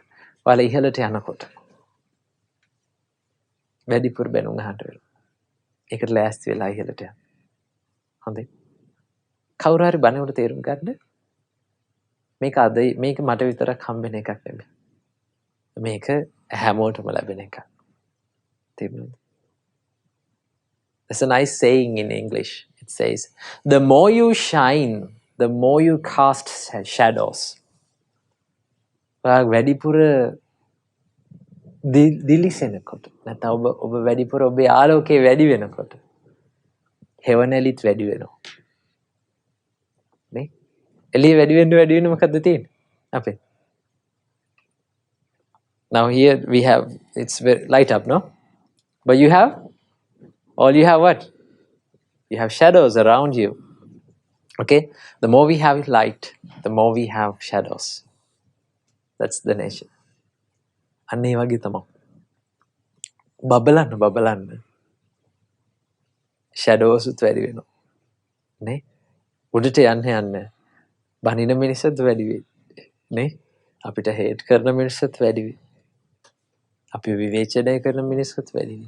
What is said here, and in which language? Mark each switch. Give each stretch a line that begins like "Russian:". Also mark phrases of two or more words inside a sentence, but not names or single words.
Sinhala: ඔයාලා ඉහළට යනකොට වැඩිපුර බැනුම් අහන්න වෙනවා. ඒකට ලෑස්ති වෙලා ඉහළට යන්න. හොඳයි. කවුරු හරි බණවල තේරුම් ගන්න. මේක මට විතරක් හම්බෙන එකක් නෙමෙයි. මේක හැමෝටම ලැබෙන එකක්. තේරුණාද?
English: There's a nice saying in English. It says, the more you shine, the more you cast shadows.
Sinhala: වැඩිපුර දිලිසෙනකොට නැත්නම් ඔබ වැඩිපුර ඔබේ ආලෝකය වැඩි වෙනකොට හෙවණැලිත් වැඩි වෙනවා. නේ? එළිය වැඩි වෙන්න මොකද්ද තියෙන්නේ? අපේ.
English: Now here we have, it's very light up, no? But you have what? You have shadows around you. Okay? The more we have light, the more we have shadows. That's the nature.
Sinhala: අන්න ඒ වගේ තමයි. බබලන්න. shadows උත් වැඩි වෙනවා. නේ? උඩට යන්න බනින මිනිස්සුත් වැඩි වෙයි. නේ? අපිට හේට් කරන මිනිස්සුත් වැඩි වෙයි. අපි විවේචනය කරන මිනිස්සුත් වැඩි වෙයි.